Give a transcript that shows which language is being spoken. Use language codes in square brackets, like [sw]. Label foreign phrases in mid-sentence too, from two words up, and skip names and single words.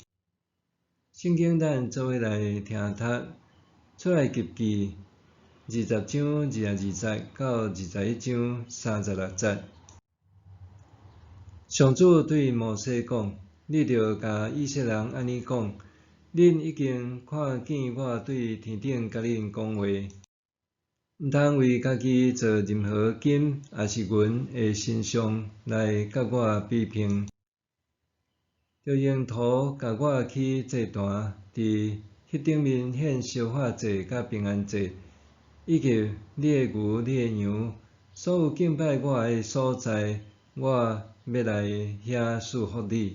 [nan] 圣经咱做伙来听读，出来及记20章22节到21章36节。上主对摩西讲：你着甲以色列人安尼讲，恁已经看见我对天顶甲恁讲话，毋通为家己做任何金也是银的神像来甲我比拼，着用土甲我起祭坛，伫迄顶面献烧化祭甲平安祭，以及你的牛、你的羊，所有敬拜我的所在，我要来遐赐福你。